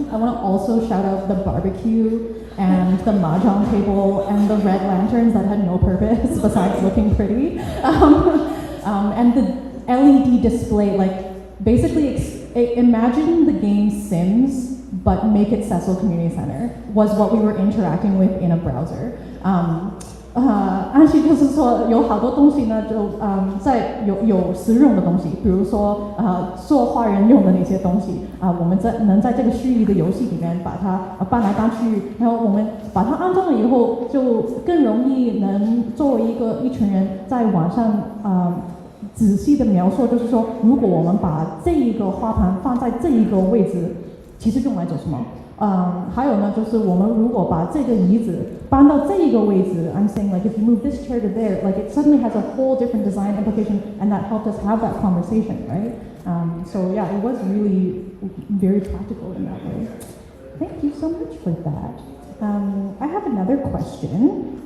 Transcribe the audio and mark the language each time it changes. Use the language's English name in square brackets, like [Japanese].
[English] I want to also shout out the barbecue and the mahjong table and the red lanterns that had no purpose besides looking pretty. And the LED display, like basically imagine the game Sims, but make it Cecil Community Center, was what we were interacting with in a browser. [Chinese] 安琪就是说有好多东西呢，就在有实用的东西，比如说做花园用的那些东西我们能在这个虚拟的游戏里面把它搬来搬去，然后我们把它安装了以后，就更容易能作为一群人在网上仔细的描述，就是说如果我们把这一个花盘放在这一个位置，其实用来做什么？还有呢，就是我们如果把这个椅子搬到这一个位置 [English] I'm saying like if you move this chair to there, like it suddenly has a whole different design implication, and that helped us have that conversation, right? So yeah, it was really very practical in that way. Thank you so much for that. I have another question.